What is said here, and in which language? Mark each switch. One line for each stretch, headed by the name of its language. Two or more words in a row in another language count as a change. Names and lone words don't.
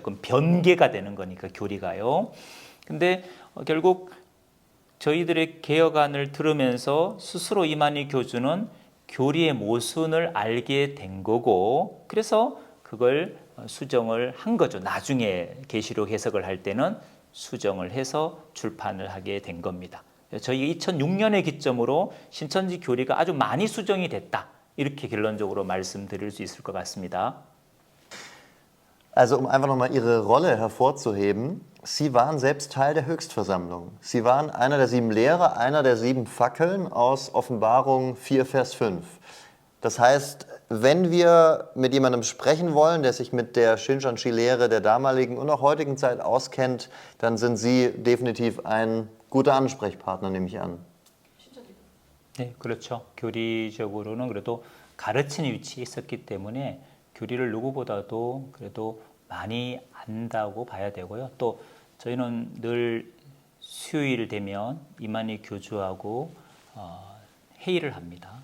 Korean: 그럼 변개가 되는 거니까 교리가요. 근데 결국 저희들의 개혁안을 들으면서 스스로 이만희 교주는 교리의 모순을 알게 된 거고, 그래서 그걸 수정을 한 거죠. 나중에 계시록 해석을 할 때는 수정을 해서 출판을 하게 된 겁니다. 저희가 2006년의 기점으로 신천지 교리가 아주 많이 수정이 됐다, 이렇게 결론적으로 말씀드릴 수 있을 것 같습니다.
German: Also um einfach nochmal Ihre Rolle hervorzuheben, Sie waren selbst Teil der Höchstversammlung. Sie waren einer der 7 Lehrer, einer der 7 Fackeln aus Offenbarung 4, Vers 5. Das heißt, wenn wir mit jemandem sprechen wollen, der sich mit der Shincheonji-Lehre der damaligen und auch heutigen Zeit auskennt, dann sind Sie definitiv ein guter Ansprechpartner, nehme ich an.
Korean: 네, 그렇죠. 교리적으로는 그래도 가르치는 위치에 있었기 때문에 교리를 누구보다도 그래도 많이 안다고 봐야 되고요. 또 저희는 늘 수요일 되면 이만희 교주하고 회의를 합니다.